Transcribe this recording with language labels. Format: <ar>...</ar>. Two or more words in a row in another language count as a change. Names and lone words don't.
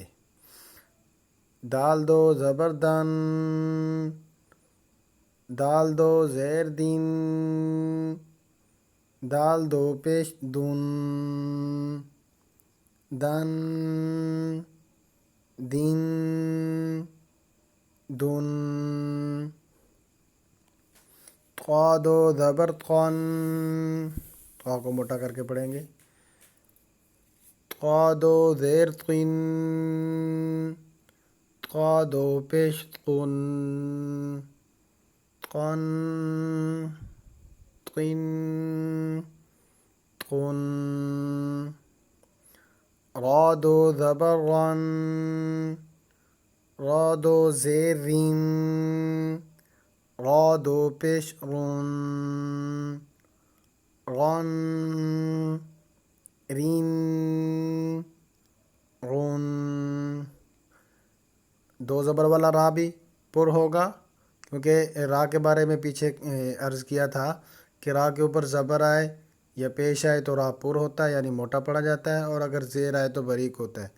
<ur>دال دو زبر دن، دال دو زیر دین، دال دو پیش دن، دن، دین، دن۔ طا دو زبر طن، طا کو موٹا کر کے پڑھیں گے۔ طا دو زیر طن، طا دو پیش طن، طن، طن، طن۔ را دو زبر رن، را دو زیر رین، را دو پیش رن، رن، رین، رن۔ دو زبر والا را بھی پر ہوگا، کیونکہ را کے بارے میں پیچھے عرض کیا تھا کہ را کے اوپر زبر آئے یا پیش آئے تو را پر ہوتا ہے، یعنی موٹا پڑا جاتا ہے، اور اگر زیر آئے تو باریک ہوتا ہے۔</ur>